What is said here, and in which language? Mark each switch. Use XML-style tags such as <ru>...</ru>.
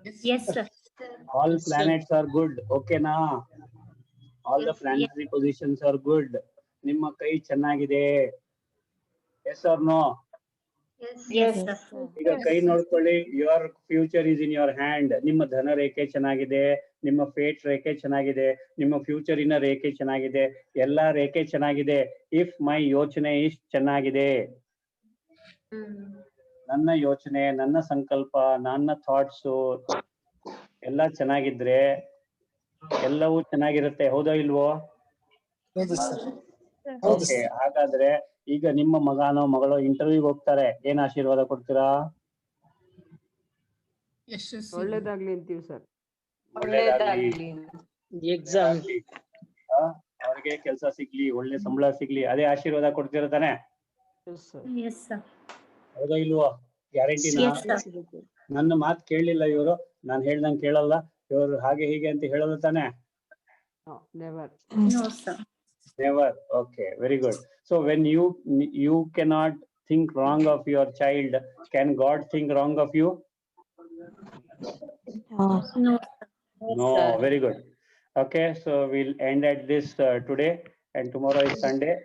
<en>Yes, sir. All planets are good. Okay na? All the planetary positions are good.</en> <kn>ನಿಮ್ಮ ಕೈ ಚೆನ್ನಾಗಿದೆ.</kn> <en>Yes or no? Yes, sir.</en> <kn>ಈಗ ಕೈ ನೋಡ್ಕೊಳ್ಳಿ.</kn> <en>Your future is in your hand.</en> <kn>ನಿಮ್ಮ ಧನ ರೇಖೆ ಚೆನ್ನಾಗಿದೆ, ನಿಮ್ಮ ಫೇಟ್ ರೇಖೆ ಚೆನ್ನಾಗಿದೆ, ನಿಮ್ಮ ಫ್ಯೂಚರಿನ ರೇಖೆ ಚೆನ್ನಾಗಿದೆ, ಎಲ್ಲಾ ರೇಖೆ ಚೆನ್ನಾಗಿದೆ.</kn> <en>if my</en> <kn>ಯೋಚನೆ ಇಷ್ಟು ಚೆನ್ನಾಗಿದೆ, ನನ್ನ ಯೋಚನೆ, ನನ್ನ ಸಂಕಲ್ಪ, ನನ್ನ ಥಾಟ್ಸು ಎಲ್ಲ ಚೆನ್ನಾಗಿದ್ರೆ ಎಲ್ಲವೂ ಚೆನ್ನಾಗಿರುತ್ತೆ. ಹೌದೋ ಇಲ್ವೋ? ಓಕೆ, ಹಾಗಾದ್ರೆ ಈಗ ನಿಮ್ಮ ಮಗನೋ ಮಗಳೋ ಇಂಟರ್ವ್ಯೂಗೆ ಹೋಗ್ತಾರೆ, ಏನ್ ಆಶೀರ್ವಾದ ಕೊಡ್ತೀರಾ? ಒಳ್ಳೇದಾಗ್ಲಿ ಅಂತೀವಿ ಸರ್. ಒಳ್ಳೇದಾಗ್ಲಿ, ಎಕ್ಸಾಮ್ ಅವ್ರಿಗೆ ಕೆಲಸ ಸಿಗ್ಲಿ, ಒಳ್ಳೆ ಸಂಬಳ ಸಿಗ್ಲಿ, ಅದೇ ಆಶೀರ್ವಾದ ಕೊಡ್ತೀರ ತಾನೆ?</kn> <en>Yes, sir.</en> <kn>ಹೌದಾ ಇಲ್ವೋ? ಗ್ಯಾರಂಟಿನಾ?</kn> <en>Yes, sir.</en> <kn>ನನ್ನ ಮಾತು ಕೇಳಲಿಲ್ಲ ಇವರು, ನಾನು ಹೇಳ್ದಂಗೆ ಕೇಳಲ್ಲ ಇವರು, ಹಾಗೆ ಹೀಗೆ ಅಂತ ಹೇಳಲ್ಲ ತಾನೆ?</kn> <en>Never. No, sir. Never. Okay, very good. So when you cannot think wrong of your child, can God think wrong of you? No. No. Very good. Okay, so we'll end at this today, and tomorrow is Sunday.</en>